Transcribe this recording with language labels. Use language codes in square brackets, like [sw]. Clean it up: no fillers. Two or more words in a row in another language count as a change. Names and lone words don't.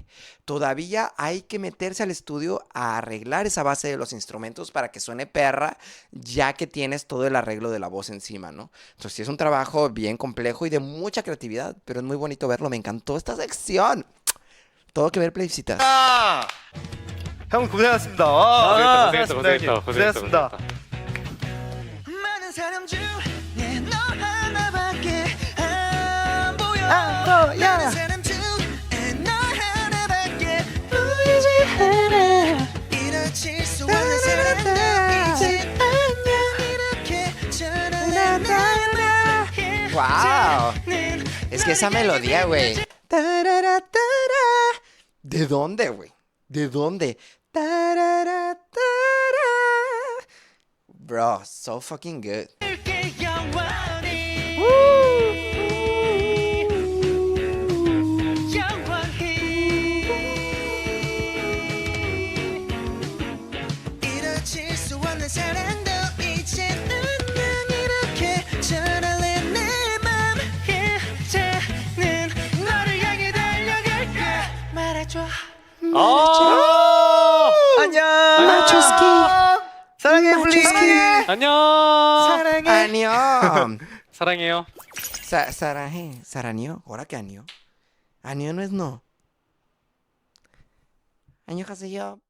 [es] Todavía hay que meterse al estudio a arreglar esa base de los instrumentos para que suene perra, ya que tienes todo el arreglo de la voz encima, ¿no? Entonces sí es un trabajo bien complejo y de mucha creatividad, pero es muy bonito verlo. Me encantó esta sección. Todo que ver, plebiscitas. [ko] 형 고생하셨습니다. 고생했다. 고생하셨습니다. 많은 사람 중에 너 하나밖에 안 보여 안 보여. 많은 사람 중에 너 하나밖에 보이지 않아 이뤄질 수 없는 사랑도 이제 안녕 이렇게 전화해 나만 [es] ¡Wow! Es que esa melodía, güey. Tarara, tara. ¿De dónde, güey? ¿De dónde? Tarara, tara. [en] Bro, so fucking good. [ko] 이렇게 영원히 이뤄질 수 없는 사랑도 이제 안녕 이렇게 전할래 내맘 이제는 너를 향해 달려갈게 말해줘 안녕. 아, 사랑해 블리. 안녕. 사랑해. [es] ¡Año! [ko] 사랑해요. [es] Saraje. ¿Saraño? ¿Ahora qué año? Año no es no. Año, yo.